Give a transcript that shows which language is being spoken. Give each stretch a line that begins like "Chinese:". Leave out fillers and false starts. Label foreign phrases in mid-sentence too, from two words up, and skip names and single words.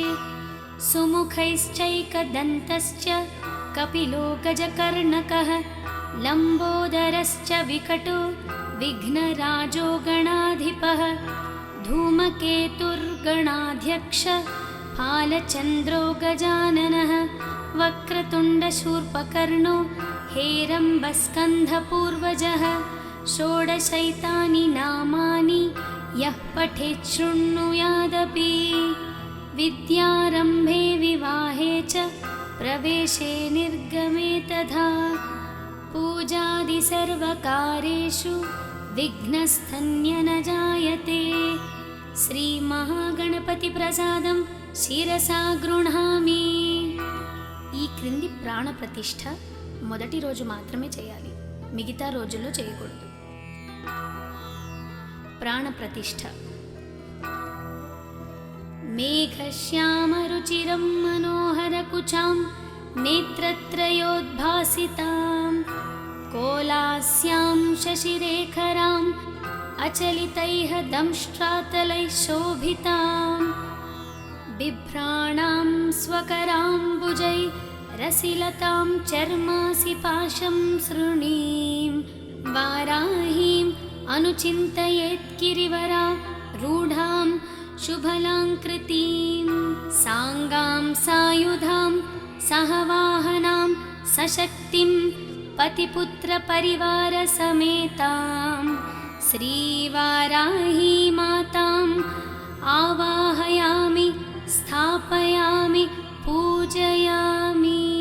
Sanskrit: सुमुखैश्चैकदन्तश्च कपिलो गजकर्णकः लम्बोदरश्च विकटो विघ्नराजो गणाधिपः धूमकेतुर्गणाध्यक्ष फालचन्द्रो गजाननः वक्रतुण्डशूर्पकर्णो हेरम्बस्कन्धपूर्वजः षोडशैतानि नामानि यः पठेत् शृणुयादपि। विद्यारम्भे विवाहे च प्रवेशे निर्गमे तथा पूजादिसर्वकार्येषु विघ्नस्तन्य न जायते। శ్రీమహాగణపతిప్రసాదం శిరసా గృహామి.
Telugu: ఈ క్రింది ప్రాణ ప్రతిష్ఠ మొదటి రోజు మాత్రమే చేయాలి, మిగతా రోజుల్లో చేయకూడదు.
Sanskrit: ప్రాణ ప్రతిష్ఠ. మేఘశ్యామరుచిరం మనోహరకుచాం నేత్రత్రయోద్భాసితాం కోలాస్యాం శశిరేఖరాం अचलितैः दंष्ट्रातलैः शोभितां बिभ्राणां स्वकराम्बुजैः रसिलतां चर्मासि पाशं सृणीं वाराहीम् अनुचिन्तयेत् गिरिवरा रूढां शुभलाङ्कृतिं साङ्गां सायुधां सहवाहनां सशक्तिं पतिपुत्रपरिवारसमेतां श्रीवाराही माताम् आवाहयामि, स्थापयामि, पूजयामि।